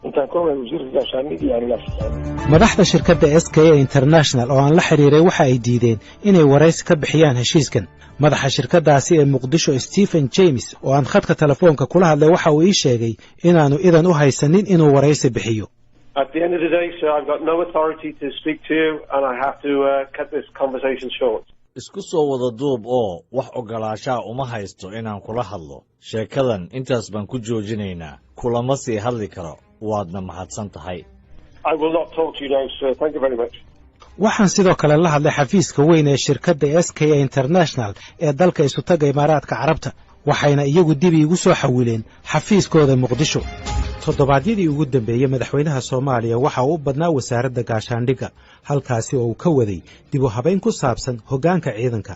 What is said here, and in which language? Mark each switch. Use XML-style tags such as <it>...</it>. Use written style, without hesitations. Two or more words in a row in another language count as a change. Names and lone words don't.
<so>madaxda shirkadda SKA International oo aan la xiriiray waxa ay diideen inay waraysi ka bixiyaan heshiiskan. madaxa shirkadaasi ee Muqdisho Stephen James oo aan khadka telefoonka kula hadlay waxa uu ii sheegay inaanu idan u haysanin inuu waraysi bixiyo.</so> <en>At the end of the day, sir, I've got no authority to speak to you and I have to cut this conversation short.</en> <so>isku soo wada duub oo wax ogolaanshaa uma haysto inaan kula hadlo. sheekadan intaas baan ku joojinaynaa. kulama sii hadli karo. waadna mahadsan tahay.</so> <en>I will not talk to you now, sir. Thank you very much.</en> <so>waxaan sidoo kale la hadlay xafiiska weyn ee shirkadda SKA International ee dalka isu taga Imaaraadka Carabta, waxayna iyagu dib iigu soo xawileen xafiiskooda Muqdisho. toddobaadyadii ugu dambeeyay madaxweynaha Soomaaliya waxa uu badnaa wasaaradda gaashaandhigga, halkaasi oo uu ka waday dib u habayn ku saabsan hoggaanka ciidanka.</so>